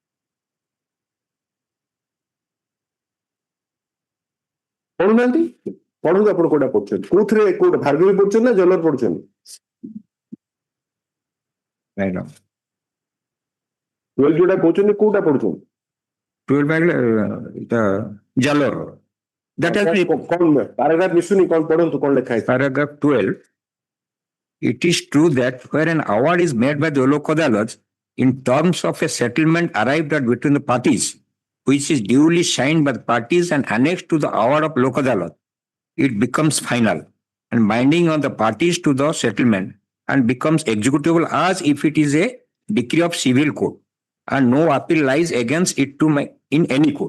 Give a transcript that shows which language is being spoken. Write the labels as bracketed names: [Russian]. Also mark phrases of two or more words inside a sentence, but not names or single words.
[Odia] ପଢୁନାହାନ୍ତି ପଢନ୍ତୁ ଆପଣ କୋଉଟା ପଢୁଛନ୍ତି କୋଉଥିରେ କୋଉଟା ଭାର୍ଗବୀ ପଢୁଛନ୍ତି ନା ଜଲର ପଢୁଛନ୍ତି [English] Right now. [Odia] 12 ଯୋଉଟା କହୁଛନ୍ତି କୋଉଟା ପଢୁଛନ୍ତି [English] 12 by the Jalor. That has been [Odia] କଣ ପାରାଗ୍ରାଫ ମିଶୁନି କଣ ପଢନ୍ତୁ କଣ ଲେଖା ହେଇଛି [English] paragraph 12. It is true that where an award is made by the Lok Adalat in terms of a settlement arrived at between the parties, which is duly signed by the parties and annexed to the award of Lok Adalat, it becomes final and binding on the parties to the settlement and becomes executable as if it is a decree of civil court and no appeal lies against it in any court.